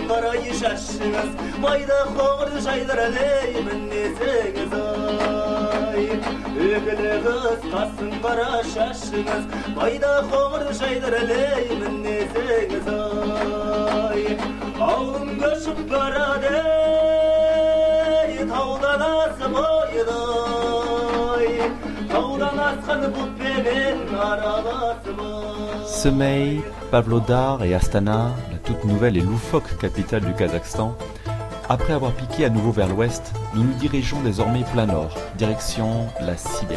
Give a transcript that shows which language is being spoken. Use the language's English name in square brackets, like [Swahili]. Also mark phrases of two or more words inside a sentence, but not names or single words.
[Kazakh] қарай шашыңыз Майда қоңыр жайлар әлей мінезіңіз ай Үгілі қыз қасын қара шашыңыз Майда қоңыр жайлар әлей мінезіңіз ай Ауылым көшіп барады Таудан асып ойдай [French] Semey, Pavlodar et Astana, la toute nouvelle et loufoque capitale du Kazakhstan, après avoir piqué à nouveau vers l'ouest, nous nous dirigeons désormais plein nord, direction la Sibérie.